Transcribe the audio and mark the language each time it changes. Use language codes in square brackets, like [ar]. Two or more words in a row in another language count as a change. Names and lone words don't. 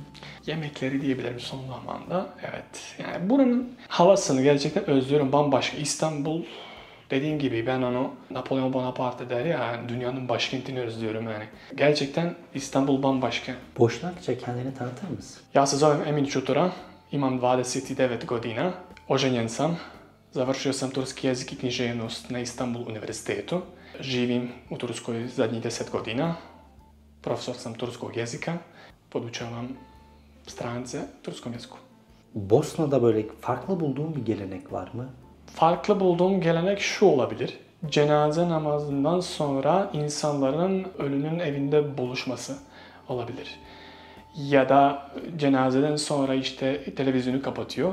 [tr] Yemekleri diyebilirim son zamanda. Evet. Yani buranın havasını gerçekten özlüyorum. Bambaşka. İstanbul, dediğim gibi ben onu Napolyon Bonaparte der ya, yani dünyanın başkentini özlüyorum yani. Gerçekten İstanbul bambaşka. Boşnakça kendini tanıtır mısın? [bs] Ja se zovem Emin Čutura, imam 29 godina, oženjen sam, završio sam turski jezik i književnost na Istanbul univerzitetu. Živim u Turskoj zadnjih 10 godina, profesor sam turskog jezika, podučavam strance turskom jeziku. [tr] Bosna'da böyle farklı bulduğun bir gelenek var mı? Farklı bulduğum gelenek şu olabilir. Cenaze namazından sonra insanların ölünün evinde buluşması olabilir. Ya da cenazeden sonra işte televizyonu kapatıyor.